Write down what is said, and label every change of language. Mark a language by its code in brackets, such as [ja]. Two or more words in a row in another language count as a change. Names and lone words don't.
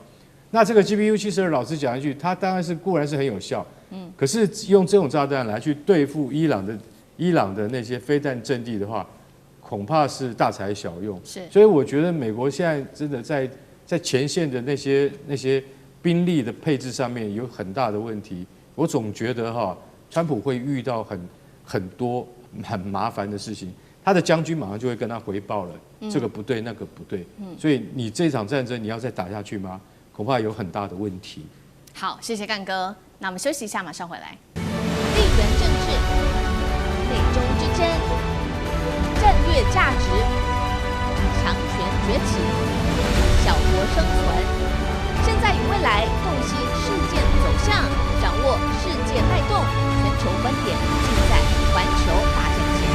[zh] 那這個 GBU-72，老實講一句，它當然是固然是很有效，可是用這種炸彈來去對付伊朗的那些飛彈陣地的話，恐怕是大材小用。所以我覺得美國现在真的在前線的那些兵力的配置上面有很大的問題。我總覺得川普會遇到很多很麻煩的事情，他的將軍馬上就會跟他回報了，這個不對，那個不對。所以你這場戰爭你要再打下去嗎？恐怕有很大的問題。好，謝謝幹哥。那我們休息一下，馬上回来。地缘政治、美中之爭、戰略價值、強權崛起、小國生存，現在與未來洞悉事件走向，掌握世界脈動，全球觀點，盡在環球大戰線。